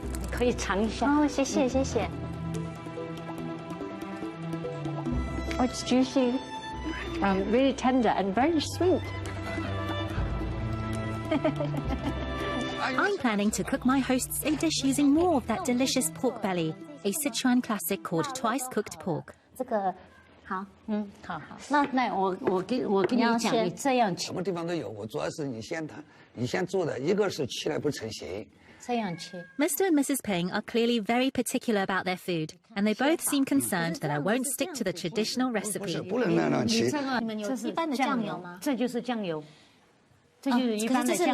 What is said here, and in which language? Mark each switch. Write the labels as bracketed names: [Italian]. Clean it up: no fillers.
[Chinese] 可以尝一下哦，谢谢谢谢。 [English] Oh, it's juicy, really tender and very sweet. I'm planning to cook my hosts a dish using more of that delicious pork belly, a Sichuan classic called twice-cooked pork. [Chinese] 这个好，好。那我跟你讲，你这样什么地方都有。我主要是你先做的，一个是吃来不成形。 [English] Mr. and Mrs. Peng are clearly very particular about their food, and they both seem concerned that I won't stick to the traditional recipe. [Chinese] 不能那样吃。你们有一般的酱油吗？这就是酱油，这就是一般的酱油。